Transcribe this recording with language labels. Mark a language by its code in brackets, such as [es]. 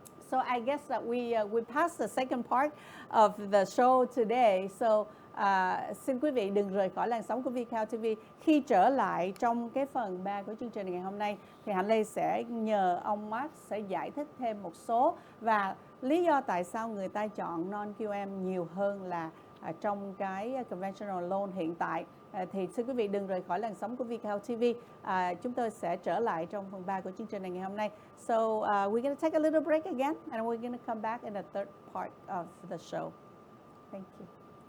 [en] So I guess that we passed the second part of the show today. [vi] So xin quý vị đừng rời khỏi làn sóng của VCal TV. Khi trở lại trong cái phần 3 của chương trình ngày hôm nay thì Hạnh Lê sẽ nhờ ông Mark sẽ giải thích thêm một số và lý do tại sao người ta chọn non-QM nhiều hơn là trong cái conventional loan hiện tại. Thì xin quý vị đừng rời khỏi làn sóng của VCal TV. Chúng tôi sẽ trở lại trong phần 3 của chương trình này ngày hôm nay. [en] So we're going to take a little break again and we're going to come back in the third part of the show. Thank you.